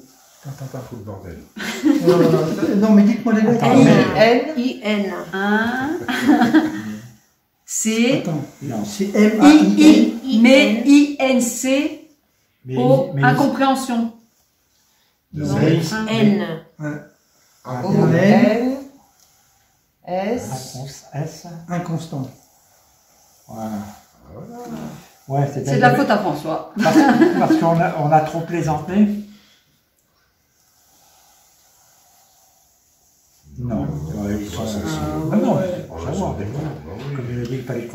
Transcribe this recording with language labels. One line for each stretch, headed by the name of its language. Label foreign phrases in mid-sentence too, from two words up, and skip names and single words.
French: attends. Tout le bordel. Non, mais dites-moi les lettres. Attends, N. I-N. 1. C. Attends, Non. c'est M-A-I-N. Mais I-N-C. Mais, O. mais- Incompréhension. Deux Non. S. N. A. O. N. N. S. Réponse S. Inconstant. Voilà. Voilà. Ouais, C'est de la faute à François. Parce qu'on a, on a trop plaisanté. Non. Ouais, ils sont- Ah non, c'est pour savoir. Comme je l'ai dit, il fallait qu'on